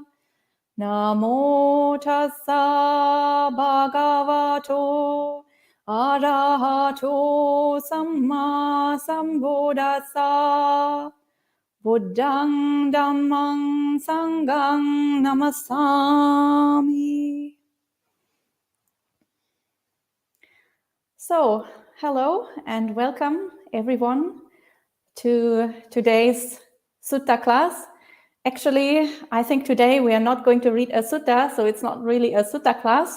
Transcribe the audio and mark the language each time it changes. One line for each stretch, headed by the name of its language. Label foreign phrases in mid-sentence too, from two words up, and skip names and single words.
Pali: Namo Tassa Bhagavato Arahato Samma Sambuddhassa. Buddhang Dhammang Sanghang Namasami.
English: So, hello and welcome everyone to today's Sutta class. Actually, I think today we are not going to read a sutta, so it's not really a sutta class.